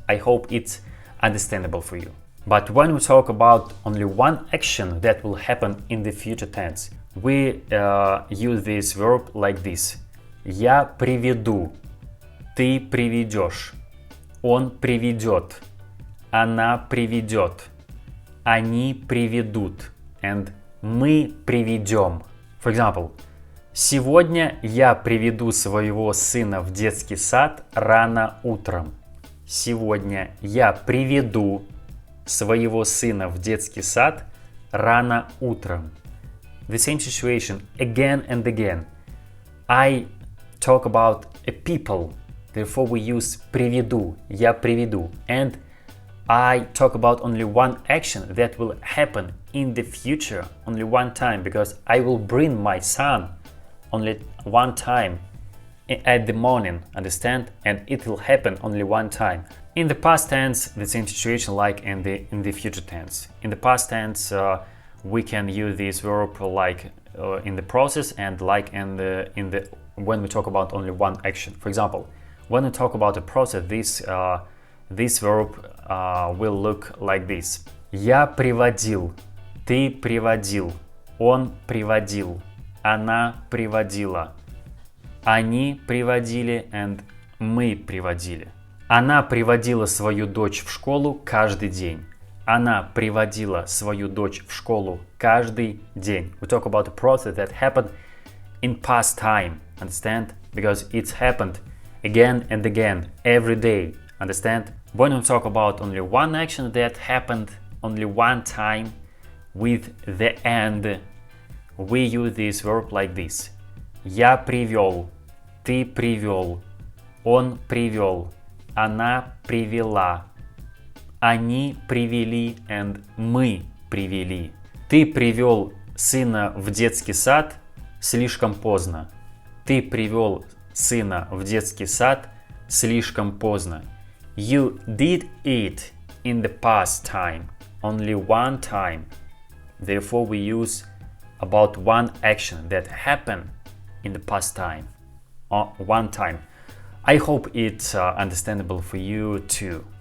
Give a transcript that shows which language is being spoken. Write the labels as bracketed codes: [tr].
[en] I hope it's understandable for you. But when we talk about only one action that will happen in the future tense, we use this verb like this. [ru] Я приведу, ты приведешь, он приведет, она приведет, они приведут, and мы приведем. [en] For example, [ru] сегодня я приведу своего сына в детский сад рано утром. Сегодня я приведу своего сына в детский сад рано утром. [en] The same situation again and again. I talk about a people, therefore we use [ru] приведу, я приведу. [en] And I talk about only one action that will happen in the future, only one time, because I will bring my son only one time at the morning, understand? And it will happen only one time. In the past tense, the same situation like in the future tense. In the past tense, we can use this verb like in the process and like in the when we talk about only one action. For example, when we talk about a process, this verb will look like this. [ru] Я приводил, ты приводил, он приводил, она приводила, они приводили and мы приводили. Она приводила свою дочь в школу каждый день. Она приводила свою дочь в школу каждый день. [en] We talk about a process that happened in past time, understand? Because it's happened again and again, every day, understand? When we talk about only one action that happened only one time with the end, we use this verb like this. [ru] Я привел, ты привел, он привел, она привела, они привели and мы привели. Ты привел сына в детский сад слишком поздно. Ты привел сына в детский сад слишком поздно. [en] You did it in the past time, only one time. Therefore, we use about one action that happened in the past time, one time. I hope it's understandable for you too.